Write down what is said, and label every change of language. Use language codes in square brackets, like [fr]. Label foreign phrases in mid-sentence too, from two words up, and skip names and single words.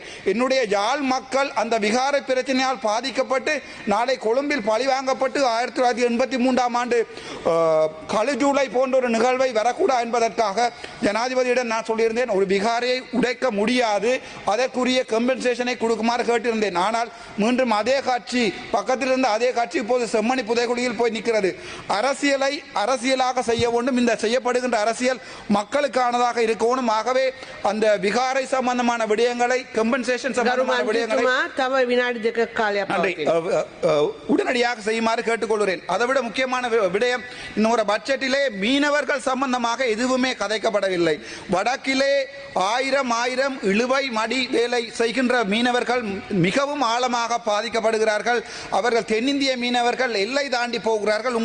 [ta] என்னுடைய யாழ் மக்கள் அந்த விகாரை பிரச்சனையால் பாதிக்கப்பட்டு நாளை கொழும்பில் பழிவாங்கப்பட்டு 1983 ஆண்டு கழுஜூலை போன்ற ஒரு நிகழ்வை வரக்கூடாது என்பதற்காக ஜனாதிபதியிடம் நான் சொல்லியிருந்தேன், ஒரு விகாரையை உடைக்க முடியாது, அதற்குரிய கம்பென்சேஷனை கொடுக்குமாறு கேட்டிருந்தேன். ஆனால் மீண்டும் அதே காட்சி, பக்கத்தில் இருந்த அதே காட்சி இப்போது செம்மணி புதைகுழியில் போய் நிற்கிறது. அரசியலை அரசியலாக செய்ய வேண்டும். இந்த செய்யப்படுகின்ற அரசியல் மக்களுக்கானதாக இருக்கணும், வேண்டும். ஆகவே அந்த விகாரை சம்பந்தமான விடயங்களை கம்பன்சேஷன் சம்பந்தமான விடயங்களை [si] තව විනාඩි දෙකක් කාලයක් පවතිනවා. [ta] உடனடியாக செய்யுமாறு கேட்டுக்கொள்கிறேன். அதைவிட முக்கியமான விடயம் இன்னொரு பட்ஜெட்டிலே மீனவர்கள் சம்பந்தமாக எதுவுமே கதைக்கப்படவில்லை. வடக்கிலே ஆயிரம் இழுவை மடி வேலை செய்கின்ற மீனவர்கள் மிகவும் ஆழமாக பாதிக்கப்படுகிறார்கள். அவர்கள் தென்னிந்திய மீனவர்கள் எல்லை தாண்டி போகிறார்கள்.